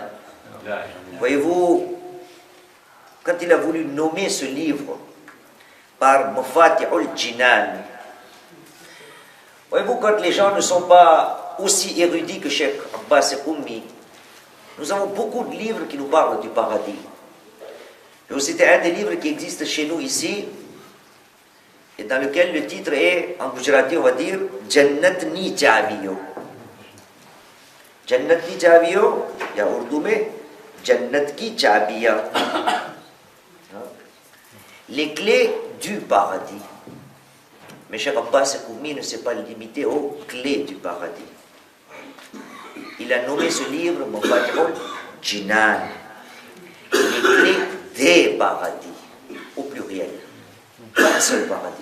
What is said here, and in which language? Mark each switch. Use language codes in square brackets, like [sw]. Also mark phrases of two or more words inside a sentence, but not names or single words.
[fr] Voyez-vous, quand il a voulu nommer ce livre par Mafatih al-Jinan, voyez-vous, quand les gens ne sont pas aussi érudits que Cheikh Abbas Koumi, nous avons beaucoup de livres qui nous parlent du paradis. Je vais vous citer un des livres qui existe chez nous ici, et dans lequel le titre est, en Gujarati on va dire, [gu] જન્નત ની ચાવીઓ. જન્નત ની ચાવીઓ, [hi] या उर्दू में जन्नत की चाबियाँ, [fr] les clés du paradis. Mais Cheikh Abbas Koumi ne s'est pas limité aux clés du paradis. Il a nommé ce livre Mafatih al-Jinan, les clés des paradis, au pluriel, pas un seul paradis.